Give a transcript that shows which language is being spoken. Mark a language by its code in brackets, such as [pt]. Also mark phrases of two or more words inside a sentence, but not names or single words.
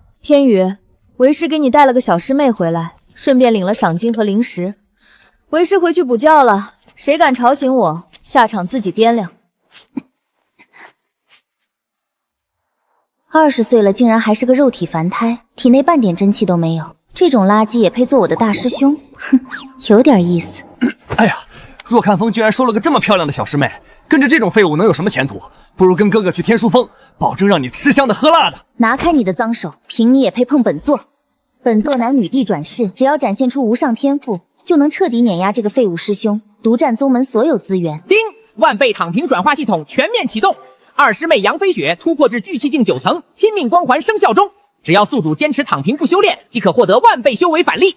[zh] 天宇，為師給你帶了個小師妹回來，順便領了賞金和零食。為師回去補覺了，誰敢吵醒我，下場自己掂量。 20歲了，竟然還是個肉體凡胎，體內半點真氣都沒有，這種垃圾也配做我的大師兄？哼，有點意思。哎呀，若看風居然收了個這麼漂亮的小師妹，跟着這種廢物能有什麼前途？不如跟哥哥去天書峰，保證讓你吃香的喝辣的。拿開你的髒手，憑你也配碰本座？本座乃女帝轉世，只要展現出無上天賦，就能徹底碾壓這個廢物師兄，獨佔宗門所有資源。叮！萬倍躺平轉化系統全面啟動，二師妹楊飛雪突破至聚氣境9層，拼命光環生效中。只要宿主堅持躺平不修煉，即可獲得萬倍修為返利。